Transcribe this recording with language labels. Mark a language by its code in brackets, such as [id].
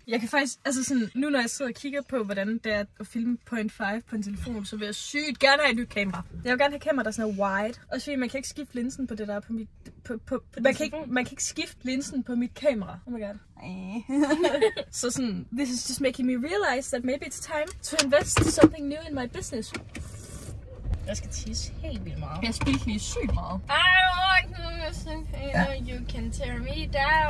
[da] Jeg kan faktisk, altså sådan, nu når jeg sidder og kigger på, hvordan det er at filme 0.5 på en telefon, så vil jeg sygt gerne have et nyt kamera. Jeg vil gerne have kamera, der er sådan wide. Også fordi man kan ikke skifte linsen på det der på mit... Man kan ikke skifte linsen på mit kamera. [en] Oh my god. So sådan, this is just making me realize that maybe it's time to invest something new in my business. [da] Jeg skal tisse helt vildt meget. Jeg spildte lige sygt meget. [en] I want you can tear me down.